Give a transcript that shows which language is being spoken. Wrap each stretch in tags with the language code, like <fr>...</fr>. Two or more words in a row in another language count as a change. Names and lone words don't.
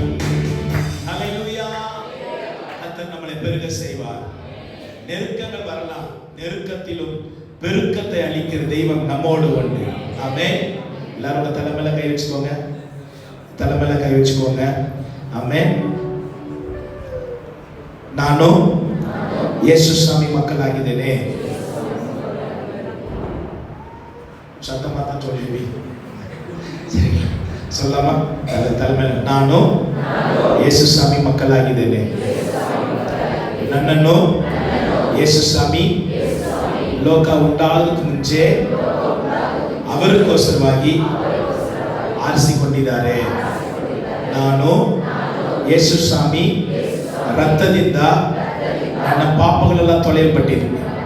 <ta>ஹல்லேலூயா. கர்த்தர் நம்மளை பெருக செய்வார். நெருக்கங்கள் வரலாம், நெருக்கத்திலும் பெருக்கத்தை அளிக்கிற தெய்வம் நம்மோடு உண்டு. ஆமென். எல்லாரோட தலைமையில கை வச்சுக்கோங்க, தலைமையில கை வச்சுக்கோங்க.</ta> <kn>ஆமென். நானும் ಯೇಸು ಸ್ವಾಮಿ ಮಕ್ಕಳಾಗಿದ್ದೇನೆ.</kn> <ta>சத்தமா தான் சொல்லுவி, சொல்லாமா?</ta> <kn>தலைமையில ನಾನು ಯೇಸು ಸ್ವಾಮಿ ಮಕ್ಕಳಾಗಿದ್ದೇನೆ. ನನ್ನನ್ನು ಯೇಸು ಸ್ವಾಮಿ ಲೋಕ ಉಂಟಾಗೋದಕ್ಕೆ ಮುಂಚೆ ಅವರಿಗೋಸ್ಕರವಾಗಿ ಆರಿಸಿಕೊಂಡಿದ್ದಾರೆ. ನಾನು ಯೇಸು ಸ್ವಾಮಿ ರಕ್ತದಿಂದ ನನ್ನ ಪಾಪಗಳೆಲ್ಲ ತೊಳೆಯಲ್ಪಟ್ಟಿದ್ದೀನಿ.</kn>